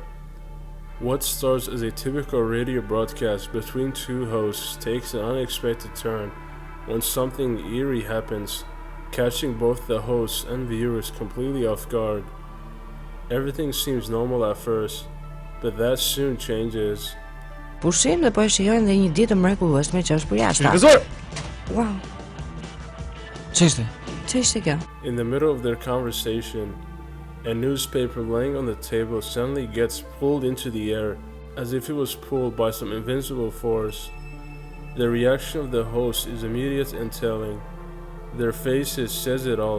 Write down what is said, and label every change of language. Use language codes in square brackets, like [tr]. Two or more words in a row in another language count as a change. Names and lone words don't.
[en] What starts as a typical radio broadcast between two hosts takes an unexpected turn when something eerie happens, catching both the hosts and viewers completely off guard. Everything seems normal at first, but that soon changes. [sq] Pushim dhe po e shijojnë dhe një ditë mrekullueshme që është për jashtë. Gëzor! [en] Wow, [sq] Ç'ishte? ç'ishte kjo? [en] In the middle of their conversation, a newspaper laying on the table suddenly gets pulled into the air, as if it was pulled by some invincible force. The reaction of the host is immediate and telling. Their faces says it all.